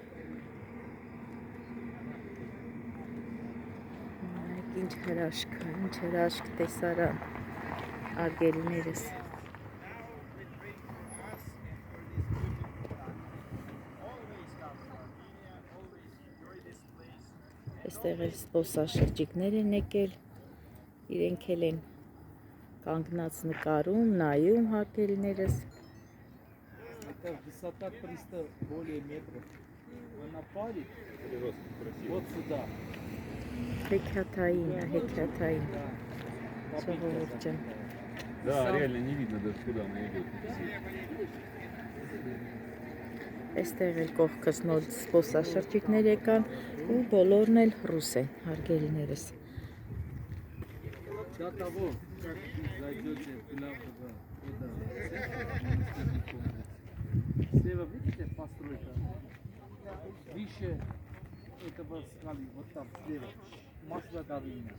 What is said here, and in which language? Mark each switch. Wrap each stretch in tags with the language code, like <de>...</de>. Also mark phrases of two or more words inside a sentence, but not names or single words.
<hy>Ինչ հրաշք տեսարան, հարգելիներս։ Այստեղ էլ զբոսաշրջիկներ են եկել, իրենք էլ են կանգնած ныкարում, նայում, հարգելիներս։</hy> <ru>Это высота 300 более метров. Вы на паре вот сюда.</ru> <hy>Հեքիաթային, հեքիաթային։ Ժողովուրդ ջան։</hy> <ru>Да, реально не видно даже куда она идет.</ru> <hy>Այստեղ էլ կողքս նոր զբոսաշրջիկներ եկան ու բոլորն էլ ռուս են, հարգելիներս։</hy> <ru>До того, как зайдете в главного слева видите постройка? Выше этого скалы, вот там слева, маслодавильня.</ru>